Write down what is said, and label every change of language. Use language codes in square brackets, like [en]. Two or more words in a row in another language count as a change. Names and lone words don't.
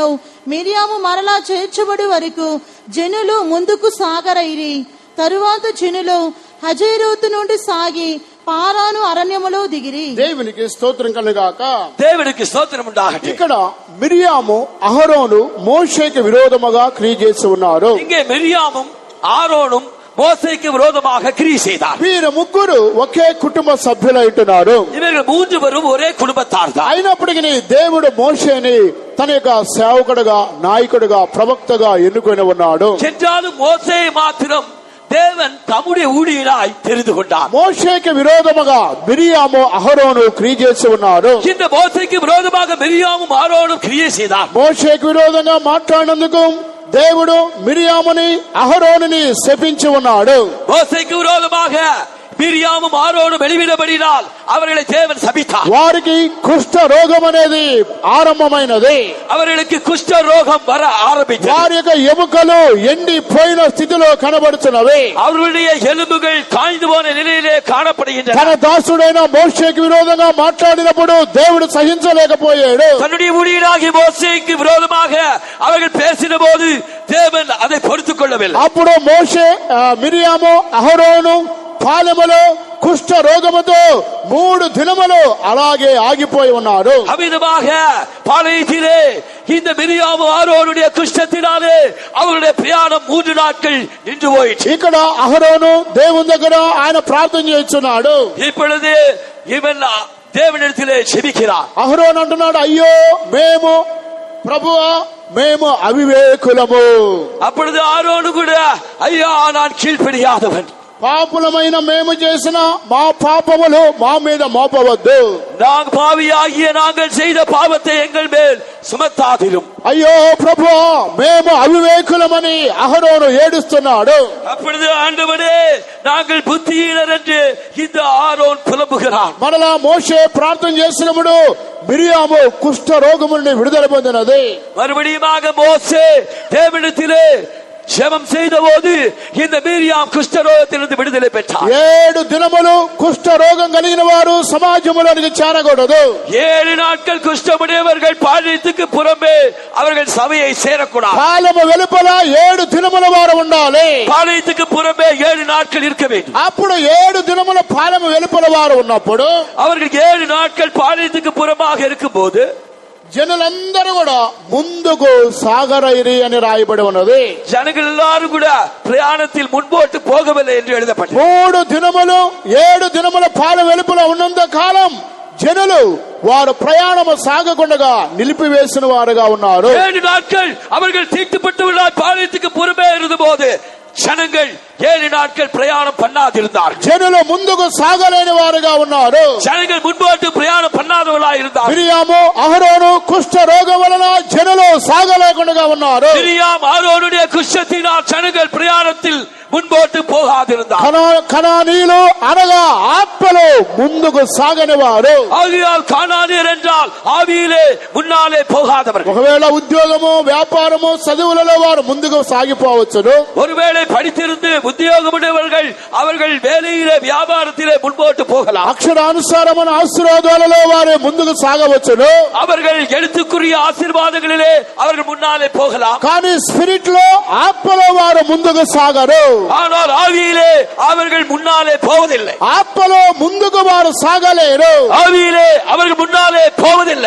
[te] మిరియాము మరలా చేర్చబడి వరకు జనులు ముందుకు సాగరైరి. తరువాత జనులు హజేరోతు నుండి సాగి పారాను అరణ్యములో దిగిరి. దేవునికి స్తోత్రం కలుగాక. దేవునికి స్తోత్రం ఉండాగట్టే. ఇక్కడ మిరియాము అహరోను మోషేకి విరోధముగా క్రియ చేసి ఉన్నారు. [ta] இங்கே மிரியாமும் ஆரோனும் மோசேக்கு விரோதமாக கிரியை செய்தார். [te] వీరు ముగ్గురు ఒకే కుటుంబ సభ్యులు అంటున్నారు. [ta] இவர்கள் மூன்று பேரும் ஒரே குடும்பத்தார் தான். [te] అయినప్పటికీ దేవుడు మోషేని తన యొక్క సేవకుడుగా, నాయకుడుగా, ప్రవక్తగా ఎన్నుకొని ఉన్నాడు. [ta] என்றாலும் மோசேயை மாத்திரம் தேவன் தம்முடைய ஊழியராய் தெரிந்து கொண்டார். [te] మోషేకి విరోధముగా మిరియాము అహరోను క్రియ చేసి ఉన్నారు. [ta] இந்த மோசேக்கு விரோதமாக மிரியாமும் ஆரோனும் கிரியை செய்தார். [te] మోషేకి విరోధంగా మాట్లాడినందుకు దేవుడు మిరియాముని అహరోనుని శపించి ఉన్నాడు. [ta] மோசேக்கு விரோதமாக மிரியாமும் ஆரோனும் வெளிவிடப்படினால் அவர்களை தேவன் சபித்தார். [te] వారికి కుష్ఠ రోగం అనేది ఆరంభమైనది. [ta] அவர்களுக்கு குஷ்ட ரோகம் வர ஆரம்பித்தது. [te] వారి యొక్క ఎముకలు ఎండిపోయిన స్థితిలో కనబడుతున్నవి. [ta] அவர்களுடைய எலும்புகள் காய்ந்து போன நிலையிலே காணப்படுகின்றன. [te] తన దాసుడైన మోషేకి విరోధంగా మాట్లాడినప్పుడు దేవుడు సహించలేకపోయాడు. [ta] தன்னுடைய ஊழியராகிய மோசேக்கு விரோதமாக அவர்கள் பேசின போது தேவன் அதை பொறுத்துக் கொள்ளவில்லை. [te] అప్పుడు మోషే మిరియాము అహరోను పాలెములో కుష్ఠ రోగముతో 3 దినములు అలాగే ఆగిపోయి ఉన్నారు. [ta] அமிதமாக பாளையத்திலே இந்த மிரியாமும் ஆரோனுடைய குஷ்டத்தினாலே அவருடைய பிரயாணம் 3 நாட்கள் நின்று போயிற்று. [te] ఇక్కడ అహరోను దేవుని దగ్గర ఆయన ప్రార్థన చేస్తున్నాడు. [ta] இப்பொழுது இவன் தேவனிடத்திலே செபிக்கிறார். [te] అహరోను అంటున్నాడు, అయ్యో మేము ప్రభువా మేము అవివేకులము. [ta] அப்பொழுது ஆரோனு கூட ஐயா நான் கீழ்ப்படியாதவன், [te] పాపులమైన మేము చేసిన మా పాపములు మా మీద మోపవద్దు. [ta] நாங்கள் பாவியாகிய நாங்கள் செய்த பாவத்தை எங்கள் மேல் சுமத்தாதிரும். [te] అయ్యో ప్రభువా మేము అవివేకులమని అహరోను ఏడుస్తున్నాడు. [ta] அப்பொழுது ஆண்டவரே நாங்கள் புத்தியீனர் என்று இந்த ஆரோன் புலம்புகிறான். [te] మరలా మోషే ప్రార్థన చేసినప్పుడు మిరియాము కుష్ఠ రోగము నుండి విడుదల పొందినది. [ta] மறுபடியுமாக மோசே தேவனிடத்திலே ஜெபம் செய்த போது இந்த மிரியாம் குஷ்டரோகத்திலிருந்து விடுதலை பெற்றார். [te] 7 దినములు కుష్ఠ రోగం కలిగిన వారు సమాజంలోనికి చేరకూడదు. [ta] 7 நாட்கள் குஷ்டமுடையவர்கள் பாளையத்துக்கு புறம்பே அவர்கள் சபையை சேரக்கூடாது. [te] పాలెము వెలుపల 7 దినముల వారు ఉండాలి. [ta] பாளையத்துக்கு புறம்பே 7 நாட்கள் இருக்க வேண்டும். [te] అప్పుడు 7 దినముల పాలెము వెలుపల వారు ఉన్నప్పుడు [ta] அவர்கள் 7 நாட்கள் பாளையத்துக்கு புறமாக இருக்கும்போது [te] జనులందరూ కూడా ముందుకు సాగరైరి అని రాయబడి ఉన్నది. [ta] ஜனங்கள் எல்லாரும் கூட பிரயாணத்தில் முன்போட்டு போகவில்லை என்று எழுதப்பட்டது. [te] 3 దినములు 7 దినముల పాల వెలుపల ఉన్నంత కాలం జనులు వారు ప్రయాణము సాగకుండా నిలిపివేసిన వారుగా ఉన్నారు. [ta] 7 நாட்கள் அவர்கள் தீட்டுப்பட்டவர்களாய் பாளையத்துக்கு புறம்பே இருந்தபோது ஜனங்கள் 7 நாட்கள் பிரயாணம் பண்ணாதிருந்தார்கள். [te] జనులు ముందుకు సాగలేని వారుగా ఉన్నారు. [ta] ஜனங்கள் முன்போட்டு பிரயாணம் பண்ணாதவர்களாய் இருந்தார்கள். [te] మిరియాము అహరోను కుష్ఠ రోగం వలన జనులు సాగలేకుండా ఉన్నారు. [ta] மிரியாம் ஆரோனுடைய குஷ்டத்தினால் ஜனங்கள் பிரயாணத்தில் முன்போட்டு போகாதிருந்தார். [te] కనానీయులు అనగా ఆత్మలో ముందుకు సాగని వారు. [ta] ஆகையால் கானானியர் என்றால் ஆவியிலே முன்னாலே போகாதவர்கள். [te] ఒకవేళ ఉద్యోగము వ్యాపారము చదువులలో వారు ముందుకు సాగిపోవచ్చును. [ta] ஒருவேளை படித்திருந்து உத்தியோகமுடையவர்கள் அவர்கள் வேலையிலே வியாபாரத்திலே முன்போட்டு போகலாம். [te] అక్షరానుసారమైన ఆశీర్వాదాలలో వారు ముందుకు సాగవచ్చును. [ta] அவர்கள் எழுத்துக்குரிய ஆசீர்வாதங்களிலே அவர்கள் முன்னாலே போகலாம். [te] కానీ స్పిరిట్ లో ఆత్మలో వారు ముందుకు సాగరు. [ta] ஆனால் ஆவியிலே அவர்கள் முன்னாலே போவதில்லை. [te] ఆత్మలో ముందుకు వారు సాగలేరు. [ta] ஆவியிலே அவர்கள் முன்னாலே போவதில்லை.